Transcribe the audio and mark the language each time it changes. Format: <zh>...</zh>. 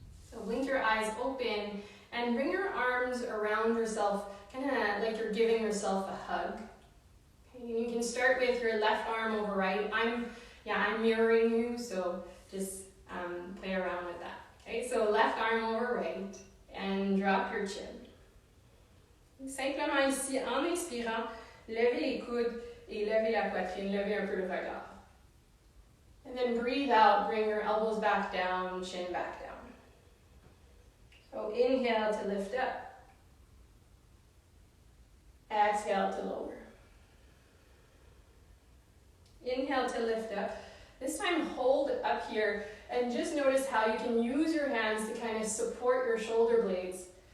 <en>So blink your eyes open and bring your arms around yourself, kind of like you're giving yourself a hug. Okay? You can start with your left arm over right. I'm mirroring you, so just play around with that. Okay, so left arm over right, and drop your chin.</en> <fr>Simplement ici, en inspirant, levez les coudes et levez la poitrine, levez un peu le regard.</fr> <en>And then breathe out, bring your elbows back down, chin back down. So inhale to lift up. Exhale to lower. Inhale to lift up. This time hold up here and just notice how you can use your hands to kind of support your shoulder blades.</en>